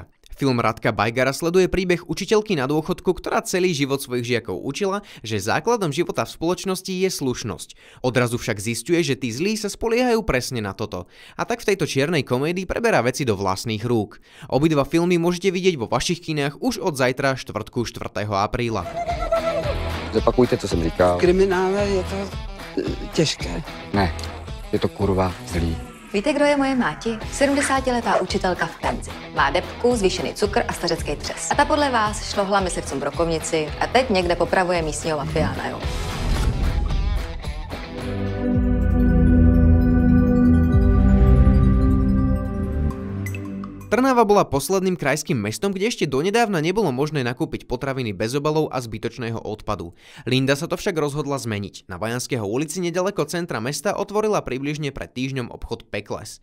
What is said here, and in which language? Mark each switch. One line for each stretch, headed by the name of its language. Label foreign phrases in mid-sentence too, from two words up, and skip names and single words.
Slovak: Film Radka Bajgara sleduje príbeh učiteľky na dôchodku, ktorá celý život svojich žiakov učila, že základom života v spoločnosti je slušnosť. Odrazu však zisťuje, že tí zlí sa spoliehajú presne na toto. A tak v tejto čiernej komédii preberá veci do vlastných rúk. Obidva filmy môžete vidieť vo vašich kinách už od zajtra, štvrtku 4. apríla.
Czech: Zopakujte, co jsem říkal. V kriminále je to těžké. Ne, je to kurva zlý. Víte, kdo je moje máti? 70letá učitelka v penzi. Má debku, zvýšený cukr a stařecký třes. A ta podle vás šlohla myslivcům brokovnici a teď někde popravuje místního mafiána, jo.
Slovak: Trnava bola posledným krajským mestom, kde ešte donedávna nebolo možné nakúpiť potraviny bez obalov a zbytočného odpadu. Linda sa to však rozhodla zmeniť. Na Bajanského ulici nedaleko centra mesta otvorila približne pred týždňom obchod Pekles.